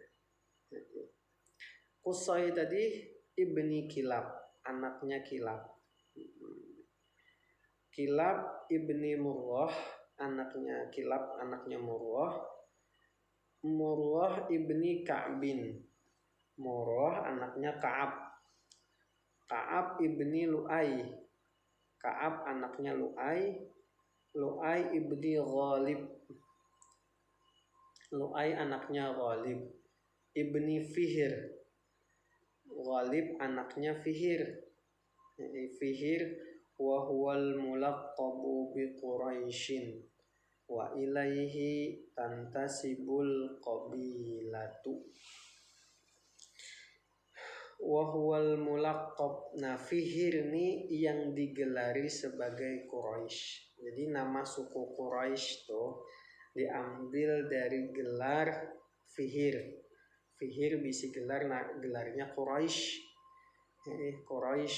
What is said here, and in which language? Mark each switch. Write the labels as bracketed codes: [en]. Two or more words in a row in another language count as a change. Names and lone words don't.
[id] Qusay tadi ibni Kilab, anaknya Kilab. Kilab ibni Murrah, anaknya Kilab, anaknya Murrah. Murrah ibni Ka'bin. Murrah anaknya Ka'ab. Ka'ab ibni Lu'ay. Ka'ab anaknya Lu'ay. Lu'ay ibni Ghalib. Lu'ay anaknya Ghalib. Ibni Fihr. Ghalib anaknya Fihr. [ar] فهر وهو الملقب بقريش وإليه تنتسب القبيلة. وهو الملقب. [id] Nah, Fihr ini yang digelari sebagai Quraisy. Jadi nama suku Quraisy tuh diambil dari gelar Fihr. Fihr bisa gelarnya Quraisy. Quraisy.